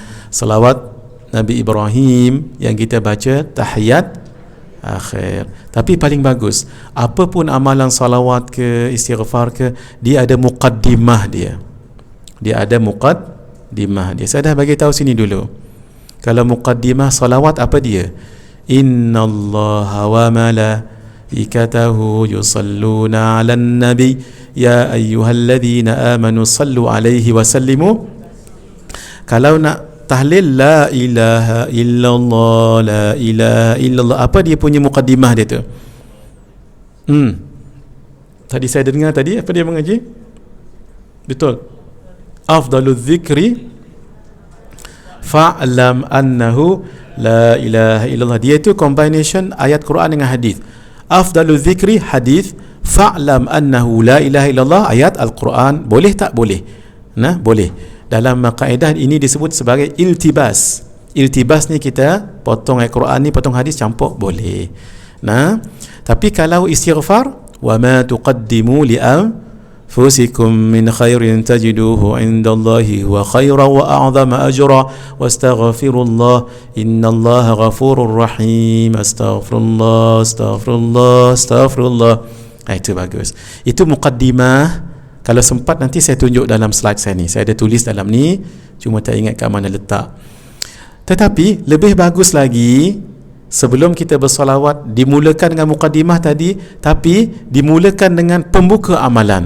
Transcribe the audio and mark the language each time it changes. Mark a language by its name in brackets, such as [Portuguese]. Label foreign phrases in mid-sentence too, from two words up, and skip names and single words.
[Malay] Salawat Nabi Ibrahim yang kita baca tahiyat akhir. Tapi paling bagus, apapun amalan salawat ke istighfar ke, dia ada muqaddimah dia. Dia ada muqaddimah dia. Saya dah bagi tahu sini dulu. Kalau muqaddimah salawat, apa dia? [Arabic] إن الله وملائكته يصلون على النبي يا أيها الذين آمنوا صلوا عليه وسلموا. [Malay] Kalau nak tahlil [Arabic] لا إله إلا الله، لا إله إلا الله, [Malay] apa dia punya muqaddimah dia tu? Tadi saya dengar tadi, apa dia mengaji? Betul. [Arabic] أفضل الذكر فاعلم أنه لا إله إلا الله. [Malay] Dia itu combination ayat Quran dengan hadis. [Arabic] أفضل الذكر [Malay] hadis, [Arabic] فاعلم أنه لا إله إلا الله [Malay] ayat Al-Quran. Boleh tak? Boleh. Boleh. Dalam kaedah ini disebut sebagai iltibas. Iltibas ni kita potong ayat Quran ni, potong hadis, campur, boleh. Nah, tapi kalau istighfar, [Arabic] وما تقدموا لأنفسكم من خير تجدوه عند الله وخيرا وأعظم أجرا واستغفروا الله إن الله غفور رحيم. أستغفر الله، أستغفر الله، أستغفر الله. [Malay] Itu bagus. Itu muqaddimah. Kalau sempat nanti saya tunjuk dalam slide saya ni. Saya ada tulis dalam ni, cuma tak ingat kat mana letak. Tetapi lebih bagus lagi, sebelum kita bersolawat, dimulakan dengan muqaddimah tadi, tapi dimulakan dengan pembuka amalan.